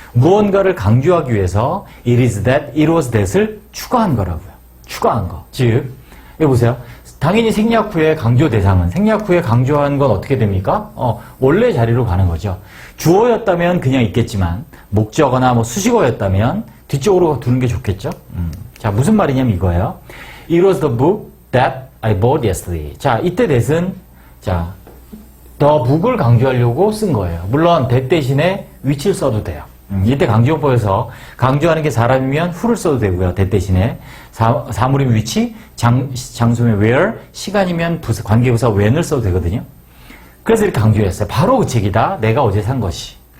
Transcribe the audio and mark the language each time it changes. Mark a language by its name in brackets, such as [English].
[Korean] 무언가를 강조하기 위해서 it is that, it was that을 추가한 거라고요. 추가한 거. 즉, 여기 보세요. 당연히 생략 후에 강조 대상은 생략 후에 강조한 건 어떻게 됩니까? 원래 자리로 가는 거죠. 주어였다면 그냥 있겠지만 목적어나 뭐 수식어였다면 뒤쪽으로 두는 게 좋겠죠. 자, 무슨 말이냐면 이거예요. [English] It was the book that I bought yesterday. [Korean] 자, 이때 that은 자, the book을 강조하려고 쓴 거예요. 물론 that 대신에 which를 써도 돼요. 이때 강조용법에서 강조하는 게 사람이면 who를 써도 되고요. that 대신에 사물이면 which, 장소면 where, 시간이면 관계부사 when을 써도 되거든요. 그래서 이렇게 강조했어요. 바로 그 책이다. 내가 어제 산 것이.